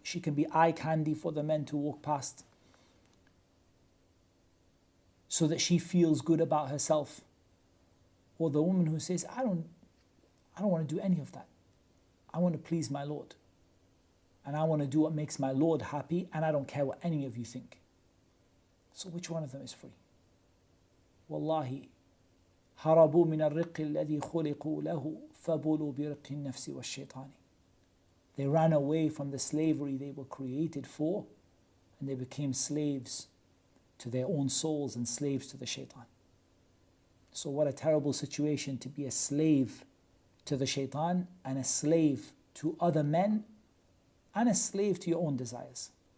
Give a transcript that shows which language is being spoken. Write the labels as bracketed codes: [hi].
[en] She can be eye candy for the men to walk past, so that she feels good about herself. Or the woman who says, I don't want to do any of that. I want to please my Lord. And I want to do what makes my Lord happy, and I don't care what any of you think. So which one of them is free? [ar] Wallahi, هربوا من الرق الذي خلقوا له فبلوا برق النفس والشيطان. [en] They ran away from the slavery they were created for, and they became slaves to their own souls and slaves to the shaitan. So what a terrible situation to be a slave to the shaitan and a slave to other men and a slave to your own desires.